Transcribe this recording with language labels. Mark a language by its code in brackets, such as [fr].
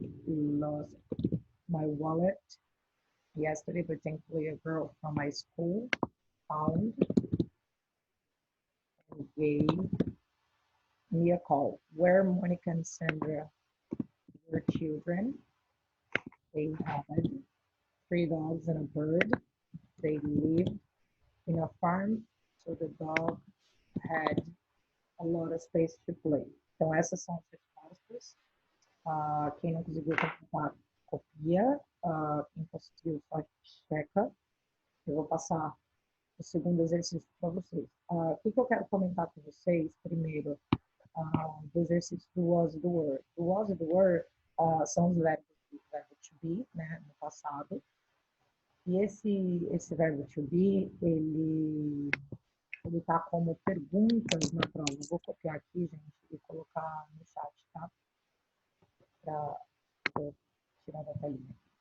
[en] Lost my wallet yesterday, but thankfully a girl from my school found and gave me a call. Where Monica and Sandra were children, they had 3 dogs and a bird. They lived in a farm, so the dog had a lot of space to play. [pt] Então, essas são as respostas. Quem não conseguiu completar, copia. Quem conseguiu, só checa. Eu vou passar o segundo exercício para vocês. O que eu quero comentar com vocês, primeiro, do exercício do was e do were. O was e do were são os verbos do verbo to be, né, no passado. E esse verbo to be, ele tá como perguntas na prova. Eu vou copiar aqui, gente, e colocar no chat, tá? Para tirar da telinha.